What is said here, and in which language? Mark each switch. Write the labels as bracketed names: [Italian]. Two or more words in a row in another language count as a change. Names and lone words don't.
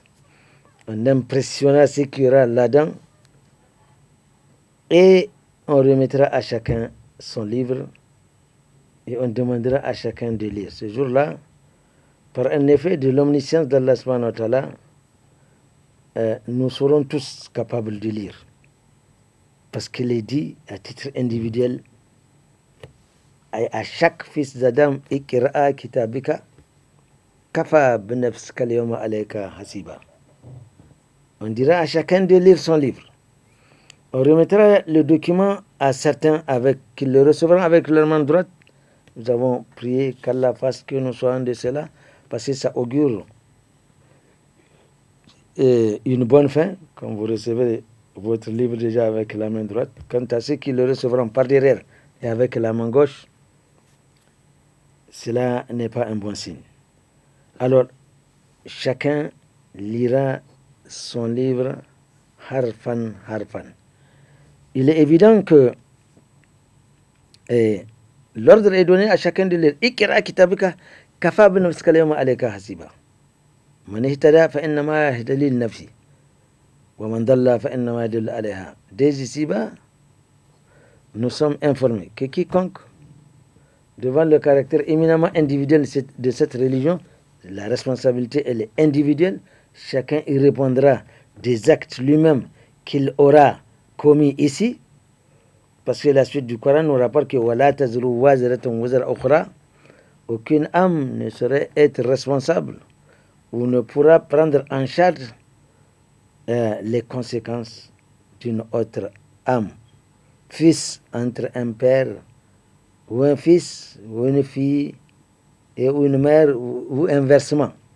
[French] On impressionnera ce qu'il y aura là-dedans et on remettra à chacun son livre et on demandera à chacun de lire. Ce jour-là, par un effet de l'omniscience d' [Arabic] الله سبحانه وتعالى, [French] nous serons tous capables de lire. Parce qu'il est dit à titre individuel à chaque fils d'Adam, [Arabic] اقرأ كتابك كفى بنفسك اليوم عليك حسيبا. [French] On dira à chacun de lire son livre. On remettra le document à certains qui le recevront avec leur main droite. Nous avons prié qu'Allah fasse que nous soyons de cela, parce que ça augure une bonne fin, quand vous recevez votre livre déjà avec la main droite. Quant à ceux qui le recevront par derrière et avec la main gauche, cela n'est pas un bon signe. Alors, chacun lira son livre [Arabic] حرفا حرفا. [French] Il est évident que l'ordre est donné à chacun de lire. [Arabic] اقرأ كتابك كفى بنفسك اليوم عليك حسيبا. من اهتدى فإنما يهدي لنفسه ومن ضل فإنما يضل عليها. [French] Dès ici-bas, nous sommes informés que quiconque, devant le caractère éminemment individuel de cette religion, la responsabilité elle est individuelle. Chacun y répondra des actes lui-même qu'il aura commis ici, parce que la suite du Coran nous rapporte que [Arabic] ولا تزر وازرة وزر أخرى, [French] aucune âme ne saurait être responsable ou ne pourra prendre en charge les conséquences d'une autre âme. Fils entre un père ou un fils ou une fille et une mère ou inversement.